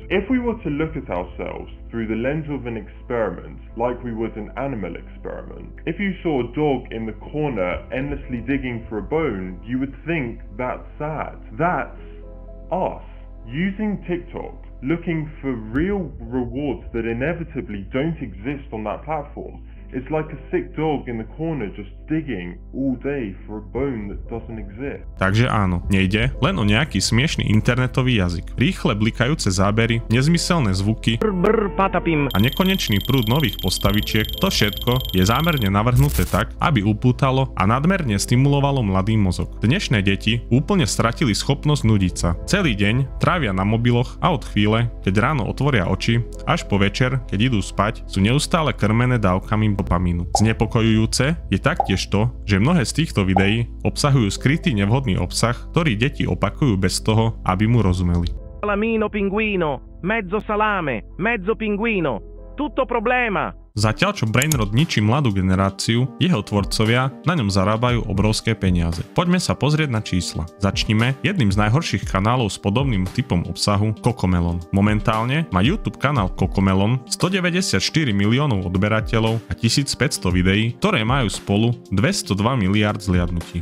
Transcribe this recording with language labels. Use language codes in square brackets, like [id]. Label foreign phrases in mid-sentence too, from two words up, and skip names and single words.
[en] If we were to look at ourselves through the lens of an experiment, like we would an animal experiment, if you saw a dog in the corner endlessly digging for a bone, you would think that's sad. That's us using TikTok, looking for real rewards that inevitably don't exist on that platform. It's like a sick dog in the corner just digging all day for a bone that doesn't exist. [sk] Takže áno, nejde len o nejaký smiešný internetový jazyk. Rýchle blikajúce zábery, nezmyselné zvuky a nekonečný prúd nových postavičiek, to všetko je zámerne navrhnuté tak, aby upútalo a nadmerne stimulovalo mladý mozog. Dnešné deti úplne stratili schopnosť nudiť sa. Celý deň trávia na mobiloch a od chvíle, keď ráno otvoria oči, až po večer, keď idú spať, sú neustále krmené dávkami dopamínu. Znepokojujúce je taktiež to, že mnohé z týchto videí obsahujú skrytý nevhodný obsah, ktorý deti opakujú bez toho, aby mu rozumeli. [it] Salamino pinguino, mezzo salame, mezzo pinguino, tutto problema. [sk] Zatiaľ čo Brainrot ničí mladú generáciu, jeho tvorcovia na ňom zarábajú obrovské peniaze. Poďme sa pozrieť na čísla. Začnime jedným z najhorších kanálov s podobným typom obsahu Cocomelon. Momentálne má YouTube kanál Cocomelon 194 miliónov odberateľov a 1500 videí, ktoré majú spolu 202 miliárd zliadnutí.